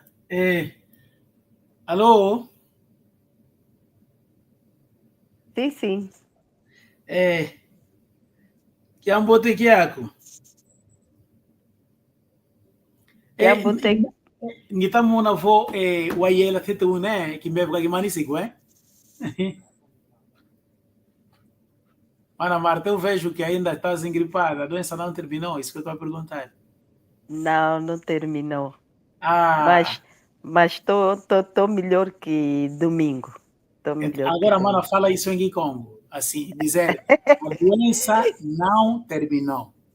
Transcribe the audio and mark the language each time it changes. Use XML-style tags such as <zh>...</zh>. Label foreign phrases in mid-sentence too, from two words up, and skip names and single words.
<pt>Eh, alô? Sim, sim.</pt> <kg>Eh, Kiambote yako. Eh, Kiambote. ngitamuna vo wayela tete une kimbebwa kimanisiku, eh?</kg> <pt>Mana Marta, eu vejo que ainda estás engripada, a doença não terminou, isso que eu estou a perguntar. Não, não terminou. Ah, Mas tô melhor que domingo. Tô melhor que agora, mana, domingo. fala isso em Kikongo. Assim, dizer, a doença não terminou.</pt>